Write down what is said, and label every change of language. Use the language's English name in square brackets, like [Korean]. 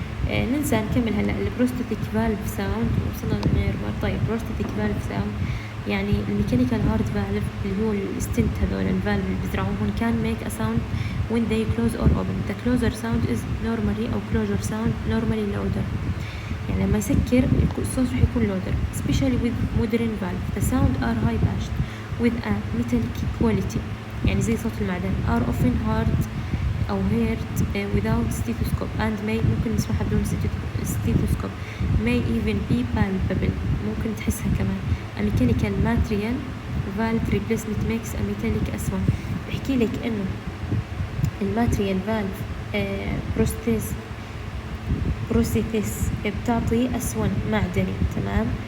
[Arabic] ننسى نكمل هلا البروستاتيك فالف ساوند، وصلنا للنيرفر. طيب بروستاتيك فالف ساوند يعني الميكانيكال هارت فالف اللي هو الستنت، هذول الفالف اللي بيزرعوهم كان [English] make a sound when they close or open. The closer sound is normally أو closure sound normally louder. [Arabic] يعني لما يسكر الصوت رح يكون louder. [English] Especially with modern valve the sound are high pitched with a metallic quality، [Arabic] يعني زي صوت المعدن. [English] are often heard أو heard without stethoscope and may، [Arabic] ممكن نسمعها بدون [English] stethoscope. may even be palpable، [Arabic] ممكن تحسها كمان. [English] a mechanical material valve replacement makes a metallic أسود. [Arabic] بحكي لك إنه الماتريال فالف بروستيثيس بتعطي أسود معدني. تمام.